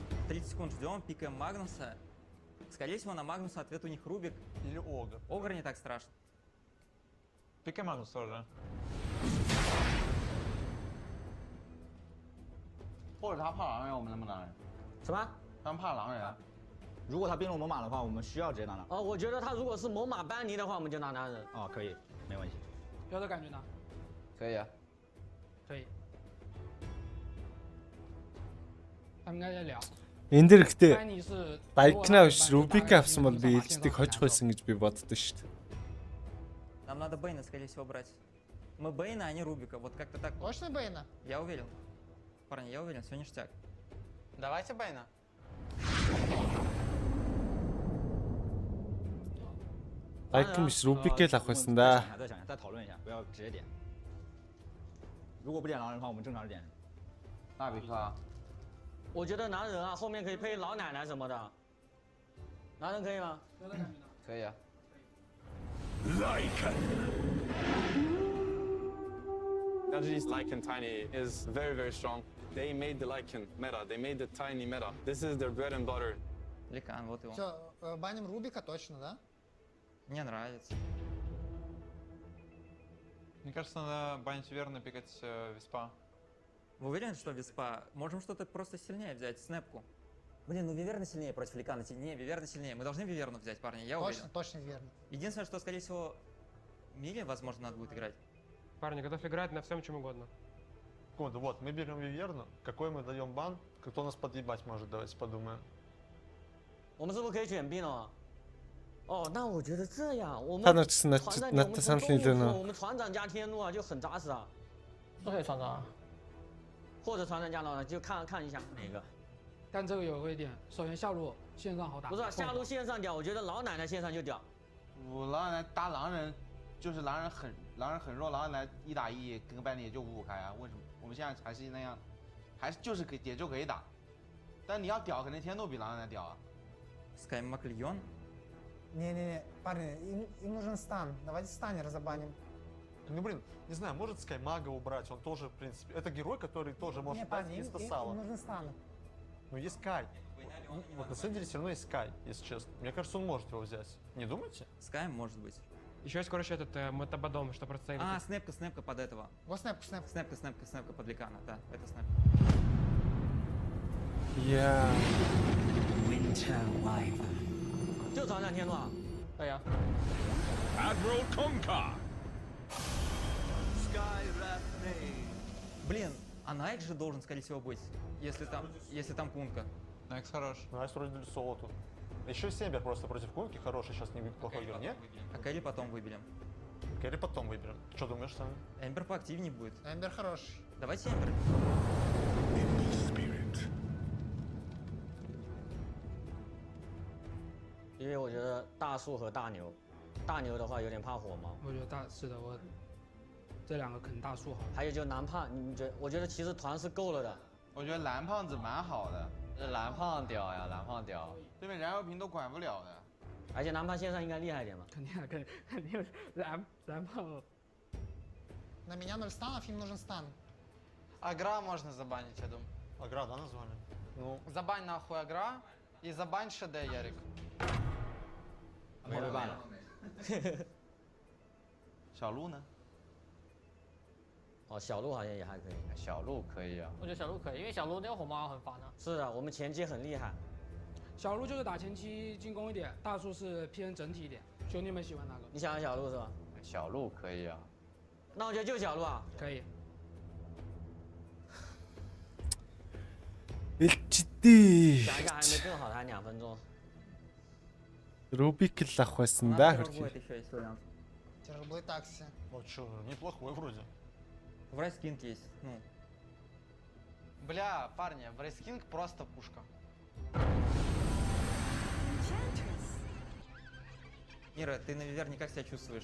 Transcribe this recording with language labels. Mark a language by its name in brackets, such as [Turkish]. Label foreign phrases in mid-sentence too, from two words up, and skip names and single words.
[Russian] 30 секунд ждем, пикаем Магнуса. Скорее всего, на Магнуса ответ у них Рубик. Или Огр. Огр не так страшно. Пикай Магнус тоже. [Chinese] 或者他怕狼人，我们能不能狼人？什么？他们怕狼人。如果他冰龙猛犸的话，我们需要直接拿狼。哦，我觉得他如果是猛犸班尼的话，我们就拿狼人。哦，可以，没问题。彪的感觉呢？可以啊。可以。他们应该在聊。 [Mongolian] Энэ дэр ихтэй [Chinese] 班尼是 [Mongolian] Дайкна биш Рубик авсан бол би ээлжтийг хожих байсан гэж би боддоо шүү дээ. [Russian] Нам надо Бэйна, скорее всего, брать. Мы Бэйна, а не Рубика. Вот как-то так. Точно Бэйна? Я уверен. Парни, я уверен, все ништяк. Давайте Бэйна. [Mongolian] Дайкна биш Рубик л авах байсан да. [Chinese] 再想一下，再讨论一下，不要直接点。如果不点狼人的话，我们正常点。纳比克啊。我觉得男人啊，后面可以配老奶奶什么的，男人可以吗？可以啊。 [English] LG's Lycan Tiny is very, very strong. They made the Lycan meta. They made the Tiny meta. This is their bread and butter. [Russian] Ликан, вот его. Все, баним Рубика точно, да? Мне нравится. Мне кажется, надо банить верно, пикать Виспа. Вы уверены, что Виспа? Можем что-то просто сильнее взять, снэпку. Блин, ну Виверна сильнее против Ликана. Не, Виверна сильнее. Мы должны Виверну взять, парни, я уверен. Точно Виверна. Единственное, что, скорее всего, Миле, возможно, надо будет играть. Парни, готов играть на всем чем угодно. Вот, мы берем Виверну. Какой мы даем бан? Кто нас подъебать может? Давайте подумаем. [Chinese] 我们是不是可以选兵了？哦，那我觉得这样，我们 [Mongolian] Та нар ч гэсэн надтай санал нийлээ нөө. [Chinese] 我们船长加天怒啊，就很扎实啊。是可以船长啊。或者船长加老奶，就看一下哪个。但这个有个一点，首先下路线上好打。不是下路线上屌，我觉得老奶奶线上就屌。我狼人搭狼人，就是狼人很弱，狼人来1打1跟班里也就5-5开啊。为什么我们现在还是那样，还是就是也就可以打，但你要屌，肯定天怒比狼人屌啊。 [Russian] Скай Макльон? Не, парни, им нужен стан. Давайте станер забаним. Ну блин, не знаю, может Скаймага убрать, он тоже, в принципе, это герой, который тоже может дать инста-сало. Им нужен стан. Ну есть Скай. Вот на самом деле все равно есть Скай, если честно. Мне кажется, он может его взять. Не думаете? Скай может быть. Еще есть, короче, этот мотобадом, что просто... А, снэпка под этого. Вот снэпка. Снэпка под Ликана, да, это снэпка. Я. [Chinese] 就船长天怒啊。对呀。 [English] Admiral Conker. [Russian] Блин, а Найк же должен, скорее всего, быть, если там Кунка. Найкс хорош. Найкс вроде соло тут. Еще Сембер просто против Кунки хороший, сейчас неплохой игр, нет? А Кэрри потом выберем. Кэрри потом выберем. Что думаешь, Сам? Эмбер поактивнее будет. Эмбер хороший. Давайте Эмбер. [Chinese] 因为我觉得大树和大牛，大牛的话有点怕火嘛。我觉得是的，我这两个肯大树好。还有就蓝胖，你觉得？我觉得其实团是够了的。我觉得蓝胖子蛮好的，这蓝胖屌呀，蓝胖屌，对面燃油瓶都管不了的。而且蓝胖线上应该厉害一点嘛。肯定蓝胖。 [Russian] На меня 0 станов, им нужен стан. Агра можно забанить, я думаю. Агра, да, назвали? Ну. Забань нахуй Агра и забань ШД, Ярик. [Chinese] 没被办了。小鹿呢？哦，小鹿好像也还可以。小鹿可以啊。我觉得小鹿可以，因为小鹿那个火猫很烦啊。是的，我们前期很厉害。小鹿就是打前期进攻一点，大树是偏整体一点。兄弟们喜欢哪个？你想要小鹿是吧？小鹿可以啊。那我觉得就小鹿啊。可以。 [Mongolian] Элчдээ. [Chinese] 想一下还没更好，还2分钟。 [Mongolian] Рубик л авах байсан да хөрхий. [Russian] Тяжелый такси. Вот что, неплохой вроде. В Райскинг есть, ну. Бля, парни, в Райскинг просто пушка. Ира, ты на Виверне как себя чувствуешь?